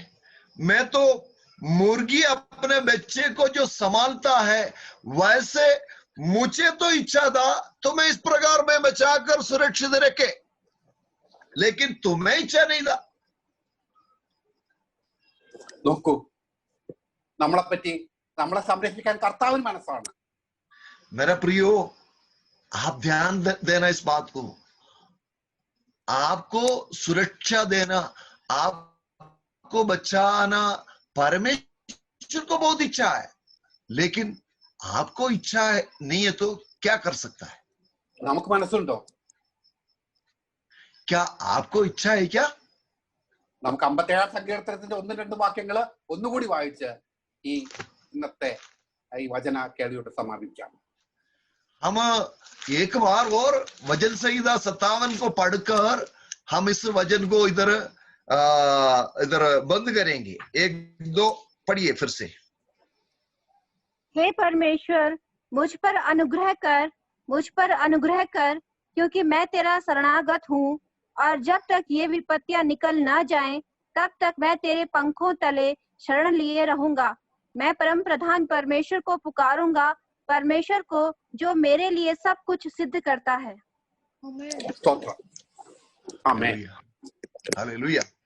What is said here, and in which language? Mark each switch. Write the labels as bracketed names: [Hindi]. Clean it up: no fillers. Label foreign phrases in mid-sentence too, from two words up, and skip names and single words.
[Hindi] मैं तो मुर्गी अपने बच्चे को जो संभालता है, वैसे मुझे तो इच्छा था तो मैं इस प्रकार में बचाकर सुरक्षित रखे, लेकिन तुम्हें इच्छा नहीं था। [Malayalam] നോക്കൂ, നമ്മളെപ്പറ്റി നമ്മളെ സംരക്ഷിക്കാൻ കർത്താവിന് മനസ്സാണ്. [Hindi] मेरा प्रियो, आप ध्यान देना इस बात को। आपको सुरक्षा देना, आपको बचाना परमेश्वर को बहुत इच्छा है, लेकिन आपको इच्छा है नहीं है तो क्या कर सकता है? [Malayalam] നമുക്ക് മനസ്സുണ്ടോ? [Hindi] क्या आपको इच्छा है क्या? [Malayalam] നമുക്ക് 57-ാം സങ്കീർത്തനത്തിന്റെ 1-2 വാക്യങ്ങള് ഒന്നുകൂടി വായിച്ച് ഈ ഇന്നത്തെ ഈ വചന കേൾവിയോട് സമാപിക്കാം. [Hindi] हम एक बार और वचन संहिता 57 को पढ़कर हम इस वचन को इधर बंद करेंगे। 1-2 पढ़िए फिर से। हे परमेश्वर, मुझ पर अनुग्रह कर, क्योंकि मैं तेरा शरणागत हूँ, और जब तक ये विपत्तियां निकल ना जाएं, तब तक मैं तेरे पंखों तले शरण लिए रहूंगा। मैं परम प्रधान परमेश्वर को पुकारूंगा, परमेश्वर को जो मेरे लिए सब कुछ सिद्ध करता है। [Malayalam] സ്തോത്രം. ആമേൻ. [Hindi] हालेलुया।